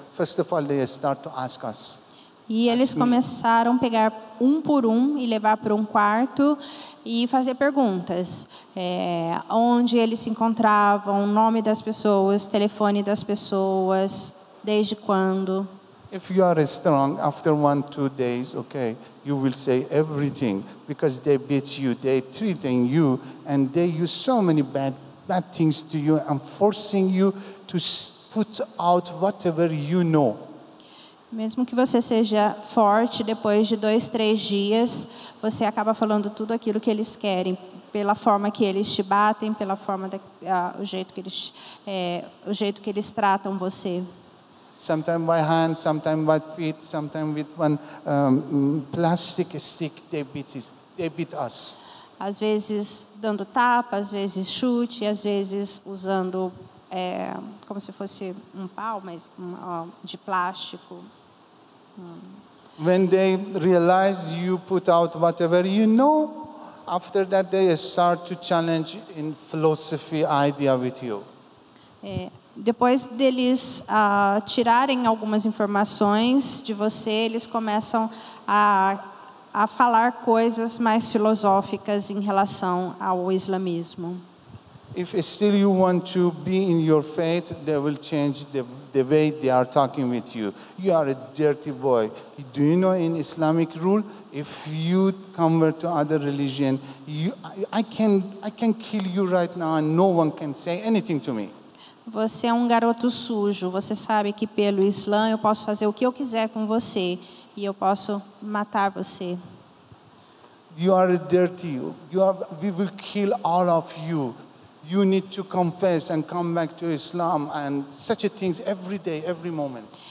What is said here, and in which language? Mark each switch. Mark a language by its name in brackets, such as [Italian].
[English] First of all, they start to ask us. [Portuguese] E eles começaram a pegar um por um e levar para um quarto e fazer perguntas. Onde eles se encontravam, nome das pessoas, telefone das pessoas, desde quando. [English] If you are strong, after 1 or 2 days, okay, you will say everything because they beat you, they threaten you, and they use so many bad things to you and forcing you to put out whatever you know. [Portuguese] Mesmo que você seja forte, depois de 2, 3 dias, você acaba falando tudo aquilo que eles querem, pela forma que eles te batem, pela forma o jeito que eles tratam você. [English] Sometimes by hand, sometimes by feet, sometimes with one plastic stick, they beat us. [Portuguese] Às vezes dando tapa, às vezes chute, às vezes usando como se fosse um pau, mas de plástico. [English] When they realize you put out whatever you know, after that they start to challenge in philosophy idea with you. [Portuguese] Depois deles tirarem algumas informações de você, eles começam a falar coisas mais filosóficas em relação ao islamismo. [English] If still you want to be in your faith, they will change the way they are talking with you. You are a dirty boy. Do you know in Islamic rule, if you convert to other religion, I can kill you right now and no one can say anything to me. [Portuguese] Você é um garoto sujo. Você sabe que pelo Islã eu posso fazer o que eu quiser com você e eu posso matar você. [English] You are dirty. We will kill all of you. You need to confess and come back to Islam and such things every day, every moment.